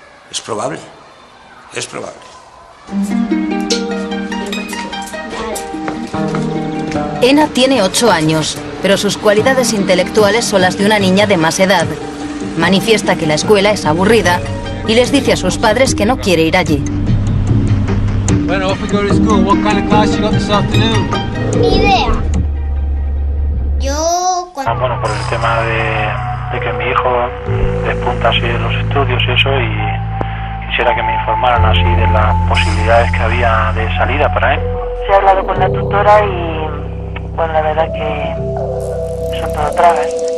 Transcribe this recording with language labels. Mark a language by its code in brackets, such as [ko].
[es] Es probable, es probable. Ena tiene 8 años, pero sus cualidades intelectuales son las de una niña de más edad. Manifiesta que la escuela es aburrida y les dice a sus padres que no quiere ir allí. [en] Bueno, off we go to school. What kind of class you got this afternoon? [es] Ni idea. Yo bueno, por el tema de que mi hijo despunta así en los estudios y eso, y quisiera que me informaran así de las posibilidades que había de salida para él. Se ha hablado con la tutora y, bueno, la verdad que son todo tragas.